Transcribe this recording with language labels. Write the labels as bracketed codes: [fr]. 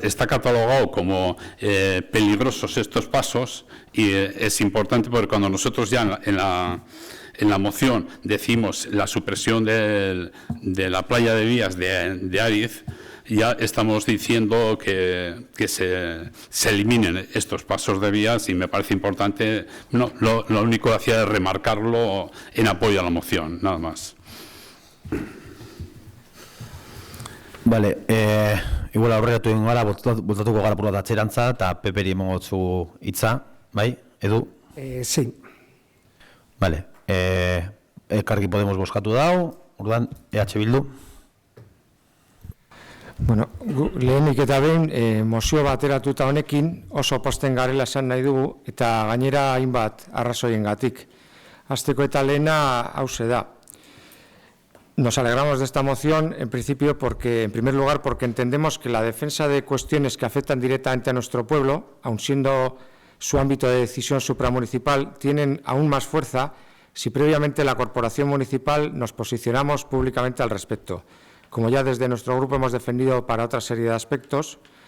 [es] Está catalogado como peligrosos estos pasos y es importante porque cuando nosotros ya en la moción decimos la supresión de la playa de vías de Ariz, ya estamos diciendo que se eliminen estos pasos de vías y me parece importante. No, lo único que hacía es remarcarlo en apoyo a la moción, nada más. [eu] Vale, igual aurreratu egin gara, botatuko gara pura atzerantza, eta Peperi emango zu hitza, bai, Edu? [es] Sí. [eu] Vale, Elkarrekin Podemos bozkatu dau, orduan, EH Bildu. Bueno, lehenik eta behin, mozio bateratuta honekin oso posten garela esan nahi dugu, eta gainera hainbat arrazoiengatik. Hasteko eta lehena hauxe da. [es] Nos alegramos de esta moción, en principio, en primer lugar, porque entendemos que la defensa de cuestiones que afectan directamente a nuestro pueblo, aun siendo su ámbito de decisión supramunicipal, tienen aún más fuerza si previamente la Corporación Municipal nos posicionamos públicamente al respecto, como ya desde nuestro grupo hemos defendido para otra serie de aspectos.